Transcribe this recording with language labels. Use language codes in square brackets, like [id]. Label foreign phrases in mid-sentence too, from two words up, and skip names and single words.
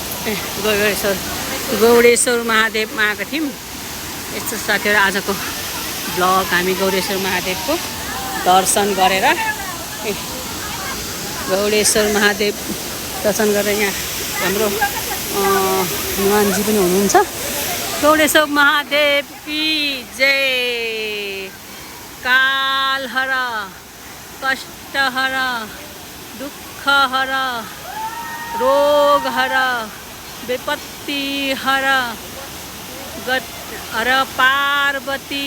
[ne] गौडेश्वर महादेवमा आएको थियौँ। यस्तो साथीहरू आजको ब्लग हामी गौडेश्वर महादेवको दर्शन गरेर गौडेश्वर महादेव दर्शन गरेर यहाँ हाम्रो हनुमानजी पनि हुनुहुन्छ। गौडेश्वर महादेव की जय। [sa] कालहर कष्टहर दुःखहर रोगहर विपत्तिहर हर पार्वती।